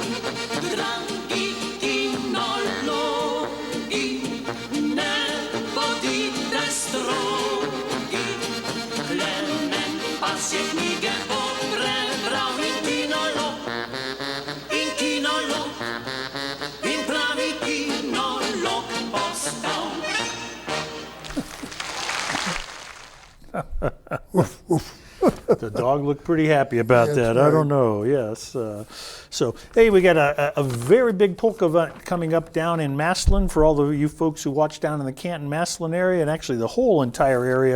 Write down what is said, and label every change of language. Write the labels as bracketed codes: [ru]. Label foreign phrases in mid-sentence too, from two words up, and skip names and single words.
[sl] Dragi kinologi, ne bodite strogi, Klemen pasje knjige bo prebral in kinolog, in pravi kinolog postal. [en] The dog looked pretty happy about That's that. I right. don't know. Yes. So, hey, we got a very big polka event coming up down in Massillon for all of you folks who watch down in the Canton-Massillon area, and actually the whole entire area.